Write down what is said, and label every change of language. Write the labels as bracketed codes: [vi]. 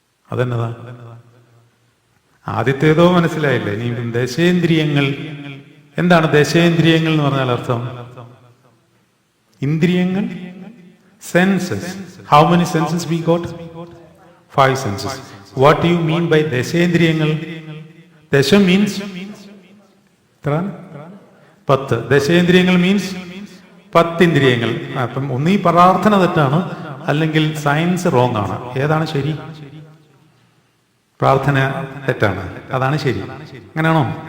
[ml] അതെന്നതാ? ആദ്യത്തേതോ മനസ്സിലായില്ലേ? ഇനി ദശേന്ദ്രിയങ്ങൾ എന്താണ്? ദശേന്ദ്രിയങ്ങൾ എന്ന് പറഞ്ഞാൽ അർത്ഥം ഇന്ദ്രിയങ്ങൾ, census. [en] How many senses we got? 5 senses. What do you mean by ദശേന്ദ്രിയങ്ങൾ? ദശ means 10. [ml] ദശേന്ദ്രിയങ്ങൾ മീൻസ് 10 ഇന്ദ്രിയങ്ങൾ. അപ്പം ഒന്നീ പ്രാർത്ഥന തെറ്റാണ്, അല്ലെങ്കിൽ സയൻസ് റോങ് ആണ്. ഏതാണ് ശരി? പ്രാർത്ഥന തെറ്റാണ്, അതാണ് ശരി. അങ്ങനെയാണോ?